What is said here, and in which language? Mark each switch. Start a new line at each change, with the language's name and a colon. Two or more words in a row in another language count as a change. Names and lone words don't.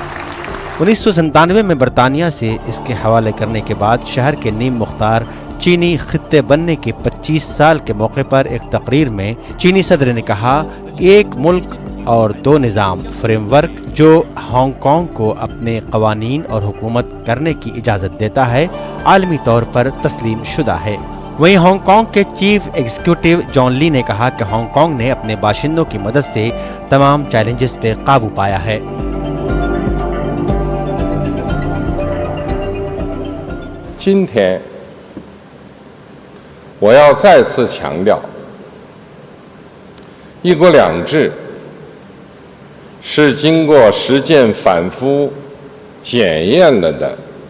Urdu: 1997 میں برطانیہ سے اس کے حوالے کرنے کے بعد شہر کے نیم مختار چینی خطے بننے کے 25 سال کے موقع پر ایک تقریر میں چینی صدر نے کہا، ایک ملک اور 2 نظام فریم ورک جو ہانگ کانگ کو اپنے قوانین اور حکومت کرنے کی اجازت دیتا ہے، عالمی طور پر تسلیم شدہ ہے. وہیں ہانگ کانگ کے
English: chief executive
Urdu: جان لی نے کہا کہ ہانگ کانگ نے اپنے باشندوں کی مدد سے تمام چیلنجز پہ قابو پایا ہے.
Chinese: 今天我要再次强调，一国两制是经过实践反复检验了的，